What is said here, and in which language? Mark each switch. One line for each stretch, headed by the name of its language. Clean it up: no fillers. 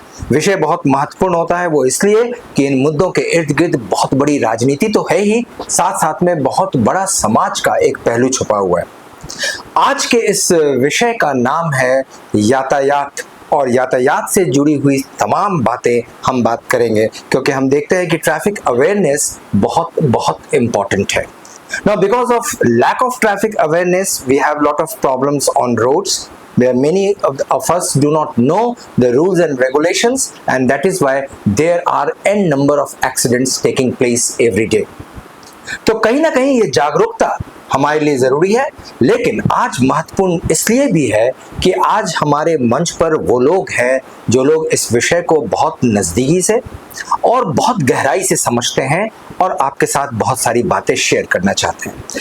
Hindi: विषय बहुत महत्वपूर्ण होता है, वो इसलिए कि इन मुद्दों के इर्द गिर्द बहुत बड़ी राजनीति तो है ही, साथ साथ में बहुत बड़ा समाज का एक पहलू छुपा हुआ है। आज के इस विषय का नाम है यातायात और यातायात से जुड़ी हुई तमाम बातें हम बात करेंगे, क्योंकि हम देखते हैं कि ट्रैफिक अवेयरनेस बहुत बहुत इम्पोर्टेंट है।
English: Now, because of lack of traffic awareness, we have lot of problems on roads where many of us do not know the rules and regulations, and that is why there are n number of accidents taking place every day.
Hindi: तो कहीं ना कहीं ये जागरूकता हमारे लिए जरूरी है, लेकिन आज महत्वपूर्ण इसलिए भी है कि आज हमारे मंच पर वो लोग हैं जो लोग इस विषय को बहुत नजदीकी से और बहुत गहराई से समझते हैं और आपके साथ बहुत सारी बातें शेयर करना चाहते हैं।